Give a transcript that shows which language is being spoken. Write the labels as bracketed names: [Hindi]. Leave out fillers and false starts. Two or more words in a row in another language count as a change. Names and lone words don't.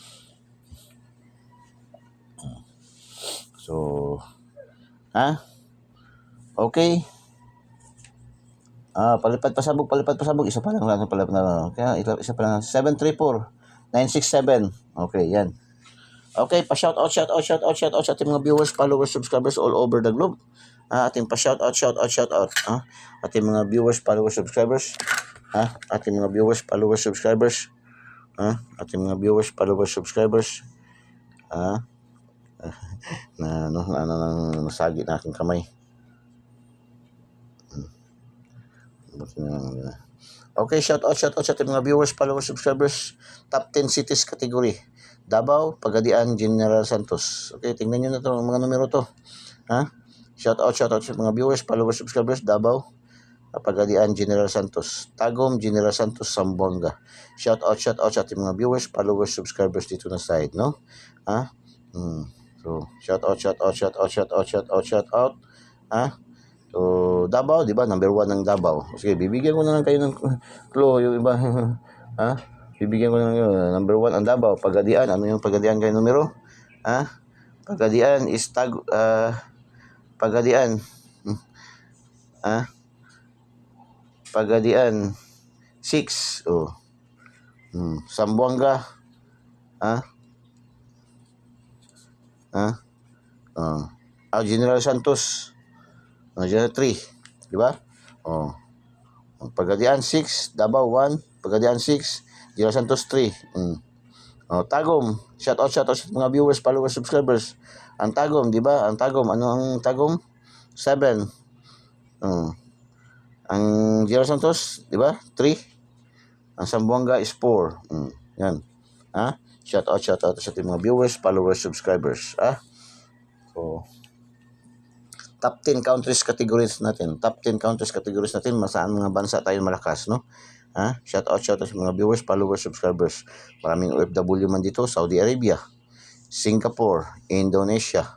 [English] So, okay. [Filipino] Palipad pasabog, isa pa lang pala na, kaya isa pa lang, 734-967. Okay, yan. [English] Okay, shout out [Filipino] sa ating mga [English] viewers, followers, subscribers all over the globe. [Filipino] Ating [English] shout out. [Filipino] Ating mga [English] viewers, followers, subscribers. [Filipino] Ating mga [English] viewers, followers, subscribers. [Filipino] Ating mga [English] viewers, followers, subscribers. [Filipino] Nasagi na aking kamay. [English] Okay, shout out [Filipino] sa ating mga [English] viewers, followers, subscribers. Top 10 cities category. [Filipino] Davao, Pagadian, General Santos. Okay, tingnan nyo na ito, mga numero to. [English] Shout out [Filipino] sa mga [English] viewers, followers, subscribers. [Filipino] Davao, Pagadian, General Santos. Tagum, General Santos, Zamboanga. [English] Shout out [Filipino] sa ating mga [English] viewers, followers, subscribers [Filipino] dito na side, no? [English] So, shout out. [Filipino] So, Davao, di ba? Number 1 ng Davao. Sige, bibigyan ko na lang kayo ng clue, yung iba. Bibigyan ko na lang number 1 ang Davao. Pagadian, ano yung Pagadian kayo numero? Pagadian is Pagadian. Pagadian 6. Zamboanga. General Santos. General 3, di ba? Pagadian 6, Davao 1, Pagadian 6, General Santos 3. Tagum, [English] shout out [Filipino] sa mga [English] viewers, followers, subscribers. [Filipino] Ang Tagum, di ba? Ang Tagum, ano ang Tagum? 7. Ang General Santos, di ba? 3. Ang Zamboanga is 4. Yan. [English] Shout out [Filipino] sa ating mga [English] viewers, followers, subscribers. [Filipino] So, [English] top 10 countries categories [Filipino] natin. Saan mga bansa tayo malakas, no? [English] Shout out [Filipino] sa mga [English] viewers, followers, subscribers. [Filipino] Maraming OFW man dito, Saudi Arabia, Singapore, Indonesia.